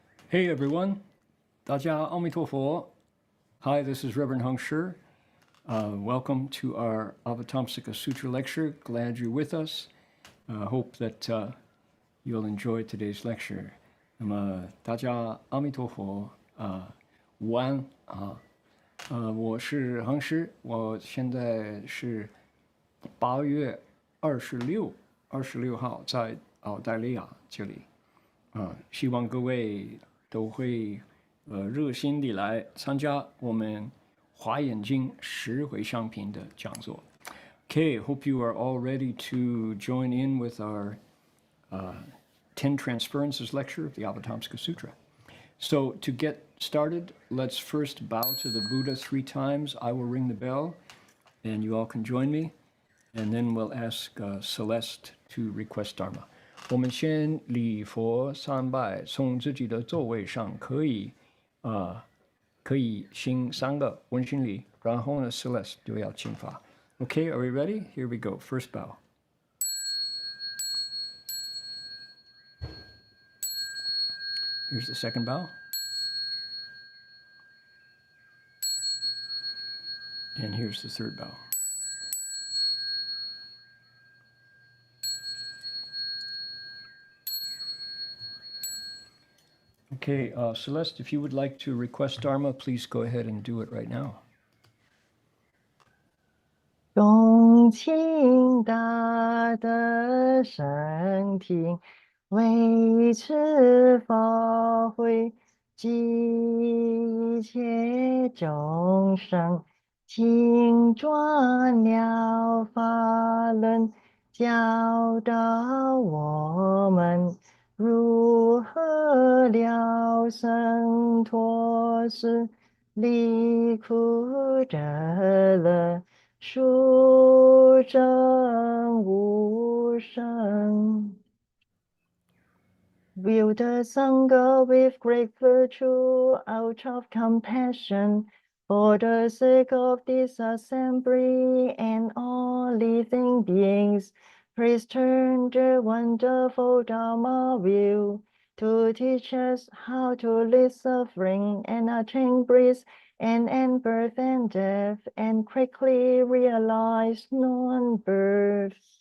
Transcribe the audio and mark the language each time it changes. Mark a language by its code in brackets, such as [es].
[en] Hey everyone, [zh] 大家阿弥陀佛. [en] Hi, this is Reverend Heng Sure. Welcome to our Avatamsaka Sutra lecture. Glad you're with us. Hope that you'll enjoy today's lecture. [zh] 那么大家阿弥陀佛，午安啊。我是恒师，我现在是8月26号在澳大利亚这里。希望各位都会热心地来参加我们华严经十迴向品的讲座。 [en] Okay, hope you are all ready to join in with our Ten Transferences lecture of the Avatamsaka Sutra. So to get started, let's first bow to the Buddha 3 times. I will ring the bell, and you all can join me. And then we'll ask Celeste to request Dharma. [zh] 我们先礼佛3拜，从自己的座位上可以行3个问心礼，然后呢 Celeste 就要请法。 [en] Okay, are we ready? Here we go. First bow. Here's the second bow. And here's the third bow. Okay, Celeste, if you would like to request Dharma, please go ahead and do it right now. [zh] 恭请大德圣听，为此法会及一切众生，请转了法轮，教导我们如何了生脱死，离苦得乐，殊胜无生。 [en] View the Sangha with great virtue out of compassion for the sake of this assembly and all living beings. Please turn the wonderful Dharma wheel to teach us how to live suffering and attain bliss and end birth and death and quickly realize non-birth.